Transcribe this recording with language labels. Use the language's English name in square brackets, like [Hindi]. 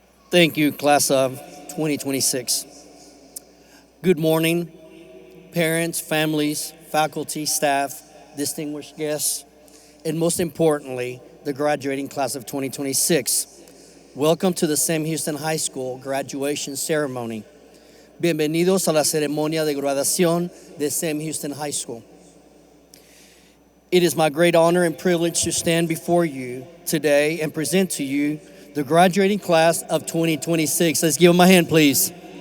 [English] Thank you, class of 2026. Good morning, parents, families, faculty, staff, distinguished guests, and most importantly, the graduating class of 2026. Welcome to the Sam Houston High School graduation ceremony. [Spanish] Bienvenidos a la ceremonia de graduación de Sam Houston High School. [English] It is my great honor and privilege to stand before you today and present to you the graduating class of 2026. Let's give them a hand, please.